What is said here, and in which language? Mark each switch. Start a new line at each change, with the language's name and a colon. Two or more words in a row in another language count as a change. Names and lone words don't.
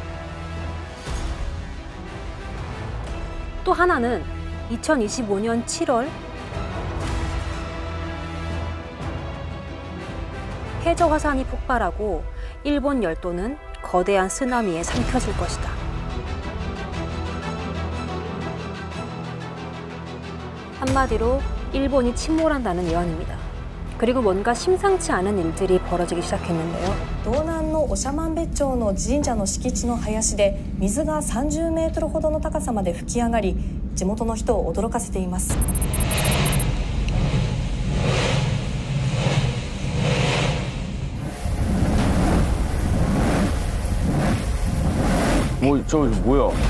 Korean: 또 하나는 2025년 7월 해저 화산이 폭발하고 일본 열도는 거대한 쓰나미에 삼켜질 것이다. 한마디로 일본이 침몰한다는 예언입니다. 그리고 뭔가 심상치 않은 일들이 벌어지기 시작했는데요.
Japanese: 道南の長万別町の神社の敷地の林で水が30メートルほどの高さまで噴き上がり、地元の人を驚かせています。
Korean: 저 뭐야?